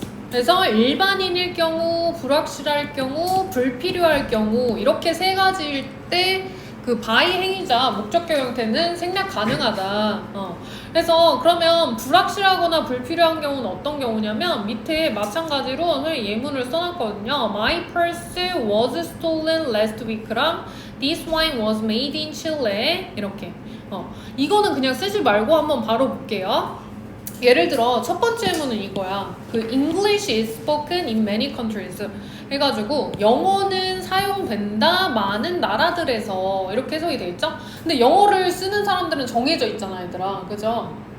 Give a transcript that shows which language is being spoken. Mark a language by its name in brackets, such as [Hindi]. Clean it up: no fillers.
[Korean] 그래서 일반인일 경우, 불확실할 경우, 불필요할 경우 이렇게 세 가지일 때 그 by 행위자 목적격 형태는 생략 가능하다. 그래서 그러면 불확실하거나 불필요한 경우는 어떤 경우냐면 밑에 마찬가지로 오늘 예문을 써놨거든요. [English] My purse was stolen last week랑 This wine was made in Chile [Korean] 이렇게. 이거는 그냥 쓰지 말고 한번 바로 볼게요. 예를 들어 첫 번째 예문은 이거야. 그 [English] English is spoken in many countries [Korean] 해가지고 영어는 사용된다 많은 나라들에서 이렇게 해석이 돼 있죠? 근데 영어를 쓰는 사람들은 정해져 있잖아 얘들아. 그죠?